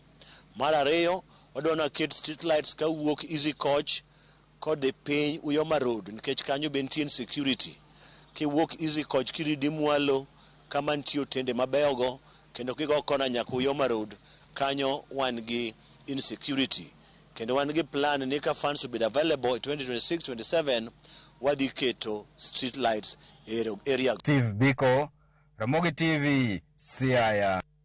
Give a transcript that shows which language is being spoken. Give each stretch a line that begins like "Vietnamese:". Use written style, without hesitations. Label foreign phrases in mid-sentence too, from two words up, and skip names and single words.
Luo (Kenya and Tanzania): Mar ariyo wadwa ni waket
English: street lights
Luo (Kenya and Tanzania): ka wuok Easy Coach kod piny Uyoma Road nikech kanyo be nitie insecurity. Kiwuok Easy Coach kiridi mwalo kama nitie otende mabeyogo kendo kigo kona nyaka Uyoma Road kanyo wan gi insecurity. Kendo wan gi plan ni ka
English: funds will be available in 2026-27
Luo (Kenya and Tanzania): wadhi keto
English: street lights area.
Luo (Kenya and Tanzania): Steve Biko, Ramogi TV, Siaya.